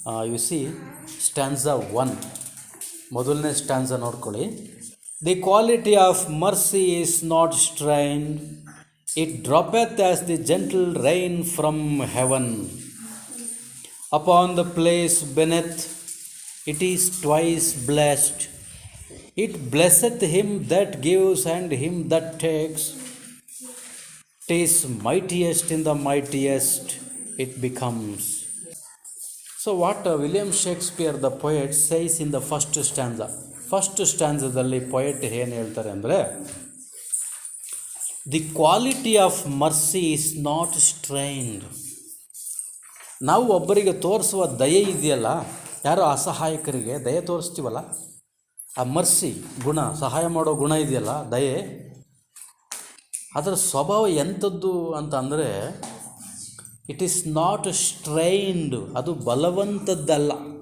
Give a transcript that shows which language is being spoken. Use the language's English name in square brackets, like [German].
[English] you see stanza 1, [Kannada] ಮೊದಲನೇ ಸ್ಟ್ಯಾನ್ಸಾ ನೋಡ್ಕೊಳ್ಳಿ. [English] The quality of mercy is not strained, it droppeth as the gentle rain from heaven. Upon the place beneath it is twice blessed. It blesseth him that gives and him that takes. 'Tis mightiest in the mightiest it becomes. So what William Shakespeare the poet says in the first stanza. [Kannada] First ಸ್ಟ್ಯಾನ್ಸದಲ್ಲಿ poet ಏನು ಹೇಳ್ತಾರೆ ಅಂದರೆ, [English] The quality of mercy is not strained. [Kannada] ನಾವು ಒಬ್ಬರಿಗೆ ತೋರಿಸುವ ದಯೆ ಇದೆಯಲ್ಲ, ಯಾರೋ ಅಸಹಾಯಕರಿಗೆ ದಯೆ ತೋರಿಸ್ತೀವಲ್ಲ, ಆ ಮರ್ಸಿ ಗುಣ, ಸಹಾಯ ಮಾಡೋ ಗುಣ ಇದೆಯಲ್ಲ, ದಯೆ, ಅದರ ಸ್ವಭಾವ ಎಂಥದ್ದು ಅಂತ ಅಂದರೆ, [English] it is not strained, [Kannada] ಅದು ಬಲವಂತದ್ದಲ್ಲ.